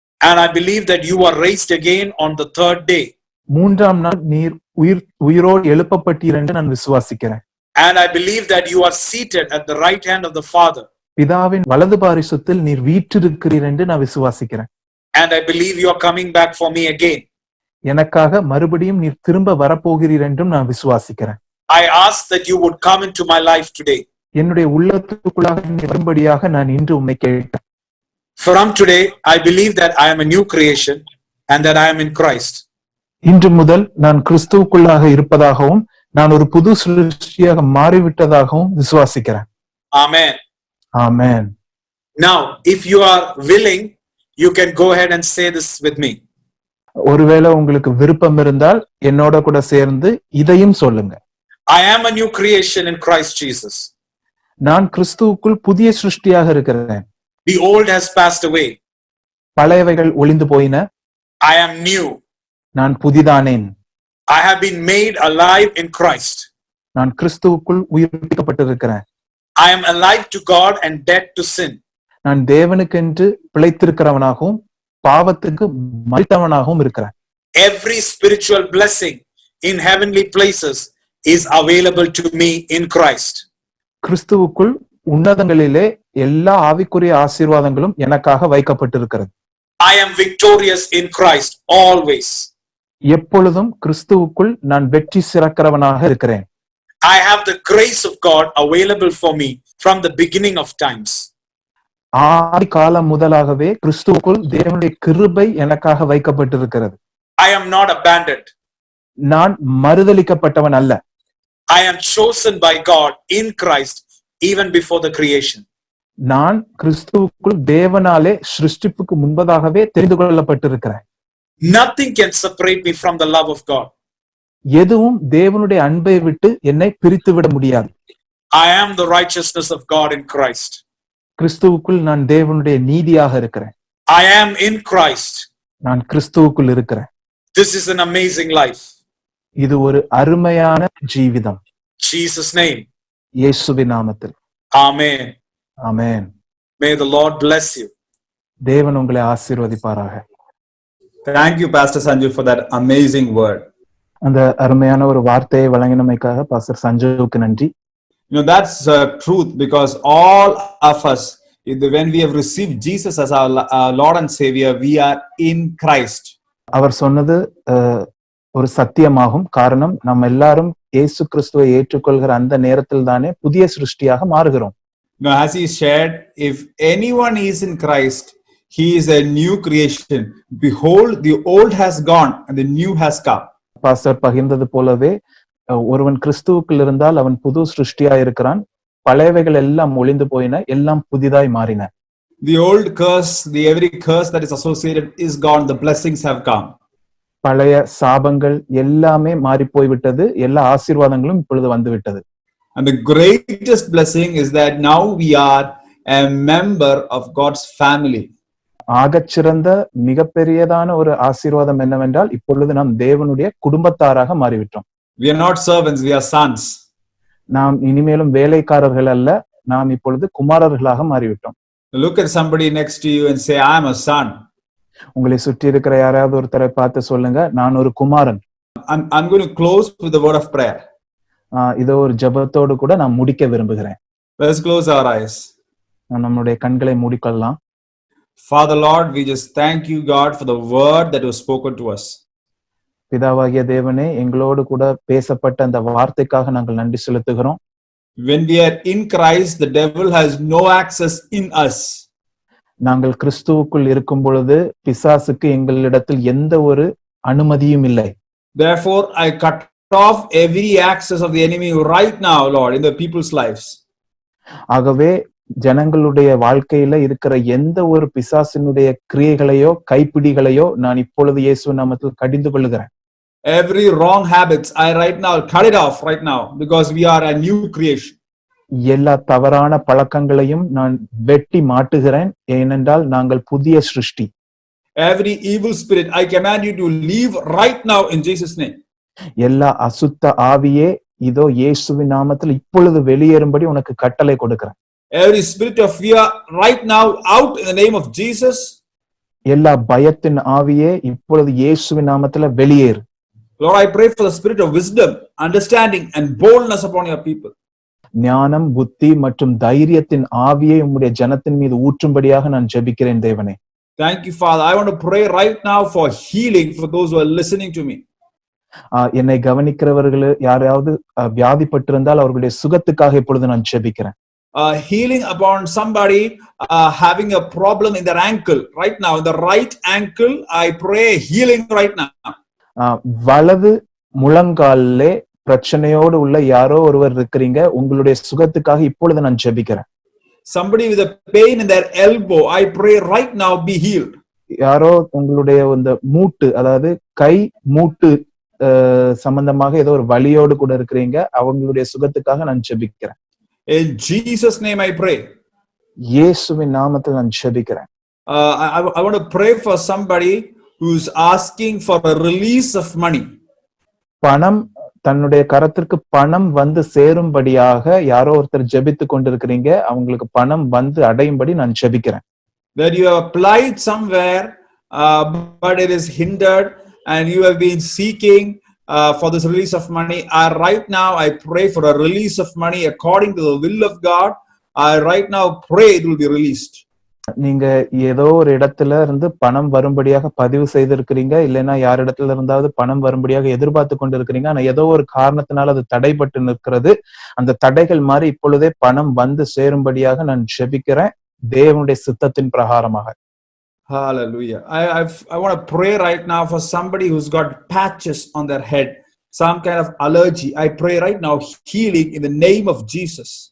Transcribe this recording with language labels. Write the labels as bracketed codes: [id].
[en] And I believe that you are raised again on the third day. [ta] மூன்றாம் நாள் நீர் உயிரோடு எழுப்பப்பட்டீர் என்று நான் விசுவாசிக்கிறேன். [en] And I believe that you are seated at the right hand of the Father. [ta] பிதாவின் வலது பாரிசத்தில் நீர் வீற்றிருக்கிறீர் என்று நான் விசுவாசிக்கிறேன். [en] And I believe you are coming back for me again. [ta] எனக்காக மறுபடியும் நீர் திரும்ப வரப்போகிறீர் என்றும் நான் விசுவாசிக்கிறேன். [en] I ask that you would come into my life today. [ta] என்னுடைய உள்ளத்துக்குள்ளாக நீர் வரும்படியாக நான் இன்று உம்மை கேட்கிறேன். [en] From today, I believe that I am a new creation and that I am in Christ. [ta] இன்று முதல் நான் கிறிஸ்துவுக்குள்ளாக இருப்பதாகவும் நான் ஒரு புது சிருஷ்டியாக மாறிவிட்டதாகவும் விசுவாசிக்கிறேன். [en] Amen. [ta] Amen. [en] Now, if you are willing, you can go ahead and say this with me. [ta] ஒருவேளை உங்களுக்கு விருப்பம் இருந்தால் என்னோட கூட சேர்ந்து இதையும் சொல்லுங்க. [en] I am a new creation in Christ Jesus. [ta] நான் கிறிஸ்துவுக்குள் புதிய சிருஷ்டியாக இருக்கிறேன். [en] The old has passed away. [ta] பழையவைகள் ஒளிந்து போயின. [en] I am new. [ta] நான் புதிதானேன். [en] I have been made alive in Christ. [ta] நான் கிறிஸ்துவுக்குள் உயிர்ப்பிக்கப்பட்டிருக்கிறேன். [en] I am alive to God and dead to sin. [ta] நான் தேவனுக்கென்று பிழைத்திருக்கிறவனாகவும் பாவத்துக்கு மரித்தவனாகவும் இருக்கிறேன். [en] Every spiritual blessing in heavenly places is available to me in Christ. [ta] கிறிஸ்துவுக்குள் உன்னதங்களிலே எல்லா ஆவிக்குரிய ஆசீர்வாதங்களும் எனக்காக வைக்கப்பட்டிருக்கிறது. [en] I am victorious in Christ always. [ta] எப்பொழுதும் கிறிஸ்துவுக்குள் நான் வெற்றி சிறக்கிறவனாக இருக்கிறேன். [en] I have the grace of God available for me from the beginning of times. [ta] ஆதி காலம் முதலாகவே கிறிஸ்துவுக்குள் தேவனுடைய கிருபை எனக்காக வைக்கப்பட்டிருக்கிறது. [en] I am not abandoned. [ta] நான் மறுதலிக்கப்பட்டவன் அல்ல. [en] I am chosen by God in Christ even before the creation. [ta] நான் கிறிஸ்துவுக்குள் தேவனாலே சிருஷ்டிப்புக்கு முன்பதாகவே தெரிந்து கொள்ளப்பட்டிருக்கிறேன். [en] Nothing can separate me from the love of God. [ta] எதுவும் தேவனுடைய அன்பை விட்டு என்னை பிரித்து விட முடியாது. [en] I am the righteousness of God in Christ. [ta] கிறிஸ்துவுக்குள் நான் தேவனுடைய நீதியாக இருக்கிறேன். [en] I am in Christ. [ta] நான் கிறிஸ்துவுக்குள் இருக்கிறேன். [en] This is an amazing life. [ta] இது ஒரு அருமையான ஜீவிதம். [en] Jesus' name. [ta] இயேசுவின் நாமத்தில். [en] Amen. [ta] Amen. [en] May the Lord bless you. [ta] தேவன் உங்களை ஆசீர்வதிப்பாராக. [en] Thank you, Pastor Sanju, for that amazing word. [ta] அந்த அருமையான ஒரு வார்த்தையை வழங்கினமைக்காக பாஸ்டர் சஞ்சய்வுக்கு நன்றி. [en] You know, that's truth, because all of us, when we have received Jesus as our Lord and Savior, we are in Christ. [ta] அவர் சொன்னது ஒரு சத்தியமாகும். காரணம், நம்ம எல்லாரும் இயேசு கிறிஸ்துவை ஏற்றுக்கொள்கிற அந்த நேரத்தில் தானே புதிய சிருஷ்டியாக மாறுகிறோம். [en] Now, as he shared, if anyone is in Christ, he is a new creation. Behold, the old has gone and the new has come. [ta] Pastor பகிர்ந்தது போலவே ஒருவன் கிறிஸ்துவுக்குள் இருந்தால் அவன் புது சிருஷ்டியா இருக்கிறான். பழையவைகள் எல்லாம் ஒளிந்து போயின, எல்லாம் புதிதாய் மாறின. [en] The old curse, every curse that is associated is gone. The blessings have come. [ta] பழைய சாபங்கள் எல்லாமே மாறி போய்விட்டது. எல்லா ஆசீர்வாதங்களும் இப்பொழுது வந்து விட்டது. [en] And the greatest blessing is that now we are a member of God's family. [ta] ஆகச்சிறந்த மிகப்பெரியதான ஒரு ஆசீர்வாதம் என்னவென்றால் இப்பொழுது நாம் தேவனுடைய குடும்பத்தாராக மாறிவிட்டோம். [en] We are not servants, we are sons. [ta] நாம் இனிமேலும் வேலைக்காரர்கள் அல்ல, நாம் இப்பொழுது குமாரர்களாக மாறிவிட்டோம். [en] Look at somebody next to you and say, I am a son. [ta] உங்களை சுற்றி இருக்கிற யாராவது ஒருத்தரை பார்த்து சொல்லுங்க, நான் ஒரு குமாரன். [en] I'm going to close with the word of prayer. [ta] இதோ ஒரு ஜெபத்தோடு கூட நான் முடிக்க விரும்புகிறேன். [en] Let's close our eyes. [ta] நம்முடைய கண்களை மூடிக்கொள்ளலாம். [en] Father Lord, we just thank you, God, for the word that was spoken to us. [ta] பிதாவாகிய தேவனே, எங்களோடு கூட பேசப்பட்ட அந்த வார்த்தைக்காக நாங்கள் நன்றி செலுத்துகிறோம். [en] When we are in Christ, the devil has no access in us. [ta] நாங்கள் கிறிஸ்துவுக்குள் இருக்கும் பொழுது பிசாசுக்கு எங்களிடத்தில் எந்த ஒரு அனுமதியும் இல்லை. [en] Therefore, I cut off every access of the enemy right now, Lord, in the people's lives. [ta] ஆகவே ஜனங்களுடைய வாழ்க்கையில இருக்கிற எந்த ஒரு பிசாசினுடைய கிரியைகளையோ கைப்பிடிகளையோ நான் இப்பொழுது இயேசு நாமத்தில் கடிந்து கொள்ளுகிறேன். [en] Every wrong habits, I right now cut it off right now, because we are a new creation. [ta] எல்லா தவறான பழக்கங்களையும் நான் வெட்டி மாட்டுகிறேன், ஏனென்றால் நாங்கள் புதிய சிருஷ்டி. [en] Every evil spirit, I command you to leave right now in Jesus' name. [ta] எல்லா அசுத்த ஆவியே, இதோ இயேசுவின் நாமத்தில் இப்பொழுது வெளியேறும்படி உனக்கு கட்டளை கொடுக்கிறேன். [en] Every spirit of fear, right now out in the name of Jesus. [ta] எல்லா பயத்தின் ஆவியே இப்பொழுது இயேசுவின் நாமத்துல வெளியேறு. [en] Lord, I pray for the spirit of wisdom, understanding and boldness upon your people. [ta] ஞானம், புத்தி மற்றும் தைரியத்தின் ஆவியை உம்முடைய ஜனத்தின் மீது ஊற்றும்படியாக நான் ஜெபிக்கிறேன் தேவனே. [en] Thank you, Father. I want to pray right now for healing for those who are listening to me. [ta] என்னை கவனிக்கிறவர்கள் யாராவது வியாதிப்பட்டிருந்தால் அவர்களுடைய சுகத்துக்காக இப்பொழுது நான் ஜெபிக்கிறேன். [en] Healing upon somebody having a problem in their ankle right now, in the right ankle, I pray healing right now. [ta] வலது முழங்காலிலே பிரச்சனையோடு உள்ள யாரோ ஒருவர் இருக்கிறீங்க, உங்களுடைய சுகத்துக்காக இப்பொழுது நான் ஜெபிக்கிறேன். [en] Somebody with a pain in their elbow, I pray right now be healed. [ta] யாரோ உங்களுடைய இந்த மூட்டு, அதாவது கை மூட்டு சம்பந்தமாக ஏதோ ஒரு வலியோடு கூட இருக்கிறீங்க, அவங்களுடைய சுகத்துக்காக நான் ஜெபிக்கிறேன். [en] In Jesus' name I pray. [ta] இயேசுவின் நாமத்தில் நான் ஜெபிக்கிறேன். [en] I want to pray for somebody who's asking for a release of money. [ta] பணம், தன்னுடைய கரத்திற்கு பணம் வந்து சேரும்படியாக யாரோ ஒருத்தர் ஜெபித்து கொண்டிருக்கிறீங்க, அவங்களுக்கு பணம் வந்து அடையும்படி நான் ஜெபிக்கிறேன். [en] That you have applied somewhere, but it is hindered, and you have been seeking for this release of money. Right now, I pray for a release of money according to the will of God. Right now, pray it will be released. [ta] நீங்க ஏதோ ஒரு இடத்துல இருந்து பணம் வரும்படியாக பதிவு செய்திருக்கிறீங்க, இல்லைன்னா யார் இடத்துல இருந்தாவது பணம் வரும்படியாக எதிர்பார்த்து கொண்டிருக்கிறீங்க, ஆனா ஏதோ ஒரு காரணத்தினால அது தடைப்பட்டு நிற்கிறது. அந்த தடைகள் மாதிரி இப்பொழுதே பணம் வந்து சேரும்படியாக நான் ஜெபிக்கிறேன், தேவனுடைய சித்தத்தின் பிரகாரமாக. [en] Hallelujah. I want to pray right now for somebody who's got patches on their head, some kind of allergy. I pray right now healing in the name of Jesus.